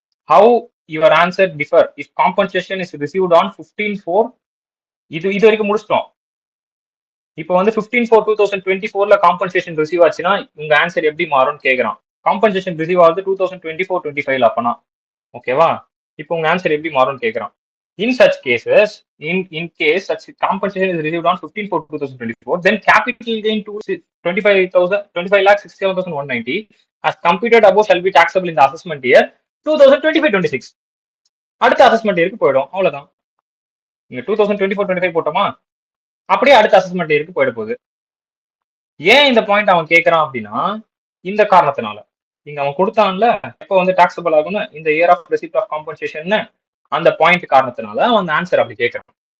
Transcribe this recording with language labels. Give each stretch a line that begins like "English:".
English: How your answer differ if compensation is received on 15/4.
Tamil: இது வரைக்கும் முடிச்சிட்டோம். இப்போ வந்து 15/4/2024 காம்பன்சேஷன் ரிசீவ் ஆச்சுன்னா உங்க ஆன்சர் எப்படி மாறும்னு கேக்குறான். காம்பன்சேஷன் ரிசீவ் ஆகுது 2024-25 ஓகேவா? இப்போ உங்க ஆன்சர் எப்படி மாறும்னு கேக்குறான்.
English: In such cases, in case such compensation is received on 15/4/2024, then capital gain to 25,60,190 as computed above shall be taxable in the assessment year 2025-26.
Tamil: அடுத்த அசஸ்மெண்ட் இயருக்கு போயிடும். அவ்வளவுதான். இங்க 2024-25 போட்டோமா, அப்படியே அடுத்த அசஸ்மெண்ட் இயருக்கு போயிட போகுது. ஏன் இந்த பாயிண்ட் அவன் கேட்கறான் அப்படின்னா, இந்த காரணத்தினால இங்க அவன் கொடுத்தான்ல எப்போ வந்து டாக்ஸபிள் ஆகும்னு,
English: இந்த year of receipt of compensation,
Tamil: அந்த பாயிண்ட் காரணத்தினால அவன் ஆன்சர் அப்படி கேட்கறான்.